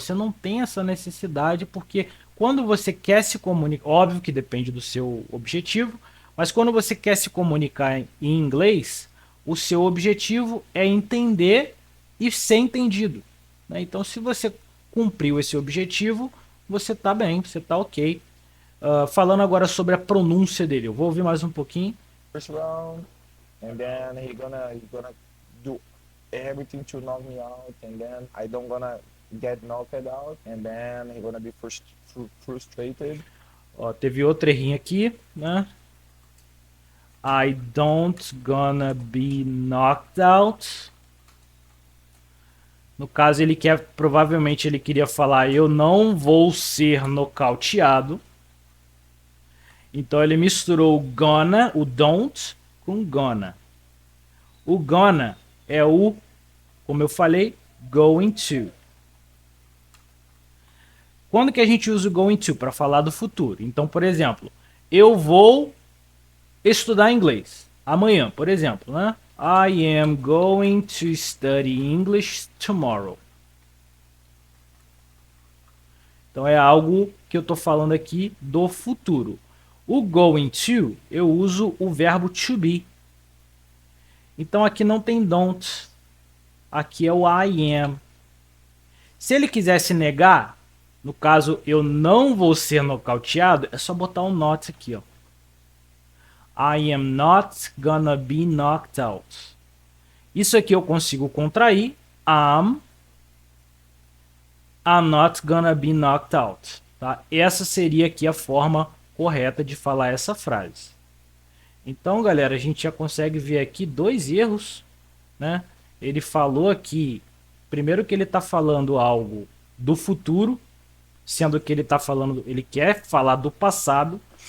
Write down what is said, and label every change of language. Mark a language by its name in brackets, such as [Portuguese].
[Portuguese] Você não tem essa necessidade porque quando você quer se comunicar, óbvio que depende do seu objetivo, mas quando você quer se comunicar em inglês, o seu objetivo é entender e ser entendido. Né? Então, se você cumpriu esse objetivo, você tá bem, você tá ok. Falando agora sobre a pronúncia dele, eu vou ouvir mais um pouquinho. [English] First round, and then he gonna do everything to knock me out, and then I don't gonna get knocked out, and then he gonna be frustrated. [Portuguese] Ó, teve outro errinho aqui, né? [English] I don't gonna be knocked out. [Portuguese] No caso, ele quer, provavelmente ele queria falar eu não vou ser nocauteado. Então ele misturou o gonna, o don't, com gonna. O gonna é o, como eu falei, going to. Quando que a gente usa o going to? Para falar do futuro. Então, por exemplo, eu vou estudar inglês. Amanhã, por exemplo, né? [English] I am going to study English tomorrow. [Portuguese] Então é algo que eu estou falando aqui do futuro. O going to, eu uso o verbo to be. Então aqui não tem don't. Aqui é o I am. Se ele quisesse negar, no caso eu não vou ser nocauteado, é só botar um not aqui, ó. [English] I am not gonna be knocked out. [Portuguese] Isso aqui eu consigo contrair. [English] I'm not gonna be knocked out. [Portuguese] Tá? Essa seria aqui a forma correta de falar essa frase. Então, galera, a gente já consegue ver aqui dois erros, né? Ele falou aqui, primeiro que ele está falando algo do futuro, sendo que ele está falando, ele quer falar do passado.